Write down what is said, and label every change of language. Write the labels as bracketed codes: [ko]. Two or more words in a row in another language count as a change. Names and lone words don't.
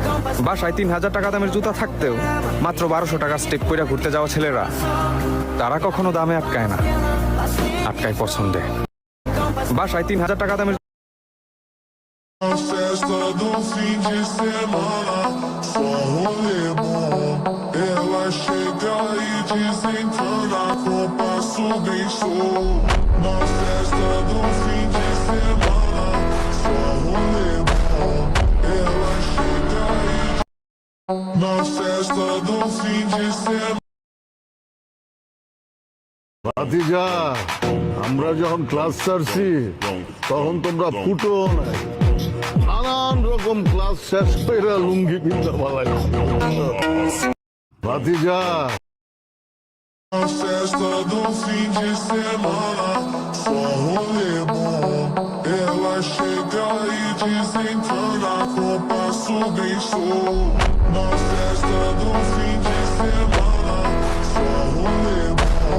[bn] বাসায় 3,000 টাকা দামের জুতা থাকতেও মাত্র 1200 টাকার স্টেপ কইরা ঘুরতে যাওয়া ছেলেরা, তারা কখনো দামে আটকায় না, আটকায় পছন্দে। বাসায় 3,000 টাকা দামের [pt] A festa do fim de semana, só rolê bom. Ela chega e desentana com passo bem show. Na festa do fim de semana, só rolê bom. Ela chega e na festa do fim de semana. [bn] ভাতিজা, আমরা যখন ক্লাস ছাড়ছি তখন তোমরা ফুটো নাই, নানান রকম ক্লাস শেষ করে লুঙ্গি পিন্ধা ভালাই। ভাতিজা, [pt] Na festa do fim de semana, só rolê bom. Ela chega e desentana com passo bem show. Na festa do fim de semana, só rolê bom.